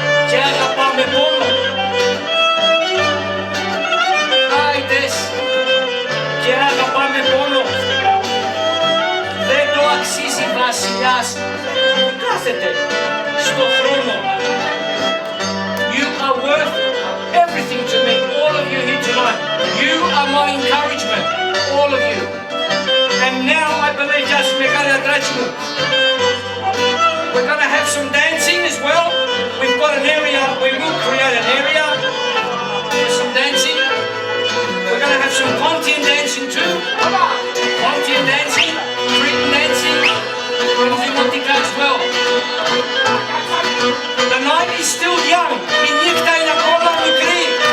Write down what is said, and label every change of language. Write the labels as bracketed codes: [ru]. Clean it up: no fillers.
[el] Και αγαπά με πόνο. Άιντες και αγαπά με πόνο. Δεν το αξίζει βασιλιάς που κάθεται στο χρόνο. [en] You are worth everything to me, all of you here tonight. You are my encouragement, all of you. And now I believe just [el] μεγάλη αντράτσι μου. [en] We're going to have some dancing as well. We've got an area, we will create an area for some dancing. We're going to have some Pontian dancing too. Pontian dancing, Cretan dancing, everything what they as well. The night is still young. [el] Η νύχτα είναι ακόμα μικρή.